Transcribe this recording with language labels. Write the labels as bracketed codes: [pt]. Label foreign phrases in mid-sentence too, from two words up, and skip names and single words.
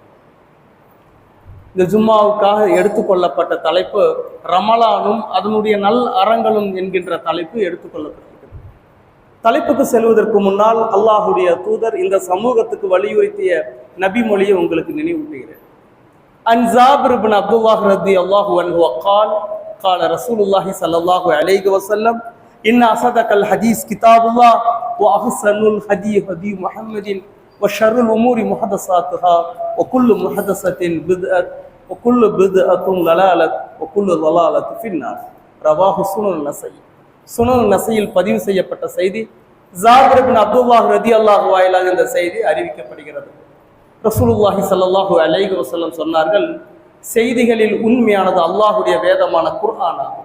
[ta] இந்த ஜும்மாவுக்காக எடுத்துக்கொள்ளப்பட்ட தலைப்பு ரமலானும் அதனுடைய நல் அறங்களும் என்கின்ற தலைப்பு எடுத்துக்கொள்ளப்பட்டிருக்கிறது. தலைப்புக்கு செல்வதற்கு முன்னால் அல்லாஹுடைய தூதர் இந்த சமூகத்துக்கு வலியுறுத்திய நபி மொழியை உங்களுக்கு நினைவூட்டுகிறேன். [ar] عن جابر بن عبد الله رضي الله عنه قال قال رسول الله صلى الله عليه وسلم ان اصدق الحديث كتاب الله واحسن الهدي هدي محمد وشر الامور محدثاتها وكل محدثة بدعة وكل بدعة ضلالة وكل ضلالة في النار. رواه سنن النسائي. [ta] சுனன் நஸையில் பதிவு செய்யப்பட்ட செய்தி. ஜாபிர் இப்னு அப்துல்லாஹ் ரலியல்லாஹு வாயிலாக இந்த செய்தி அறிவிக்கப்படுகிறது. [ar] رسول الله صلى الله عليه وسلم [ta] சொன்னார்கள், செய்திகளில் உண்மையானது அல்லாஹுடைய வேதமான குர்ஆன் ஆகும்.